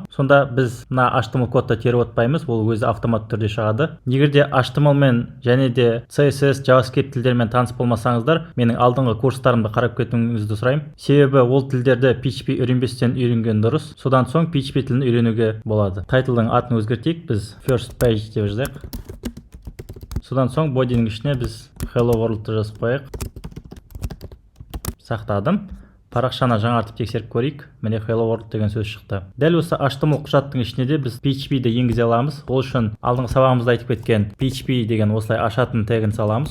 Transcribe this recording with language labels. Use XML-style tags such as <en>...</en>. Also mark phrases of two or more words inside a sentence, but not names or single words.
<kk>Сонда біз мына HTML кодты теріп отпаймыз, ол өзі автомат түрде шығады. Егер де HTML мен және де CSS, JavaScript тілдермен таныс болмасаңыздар, менің алдыңғы курстарымды қарап кетуіңізді сұраймын. Себебі ол тілдерді PHP үйренбестен үйренген дұрыс. Содан соң PHP тілін үйренуге болады. Тайтлдың атын өзгертейік, біз</kk> <en>first page</en> <kk>деп жазайық. Содан соң бодиның ішіне біз Hello World-ты жазып қояйық. Сақтадым. Парақшаны жаңартып тексеріп көрейік. Міне Hello World деген сөз шықты. Дәл осы HTML құжаттың ішіне де біз PHP-ді енгізе аламыз. Ол үшін алдыңғы сабағымызда айтып кеткен PHP деген осылай ашатын тегін саламыз.</kk>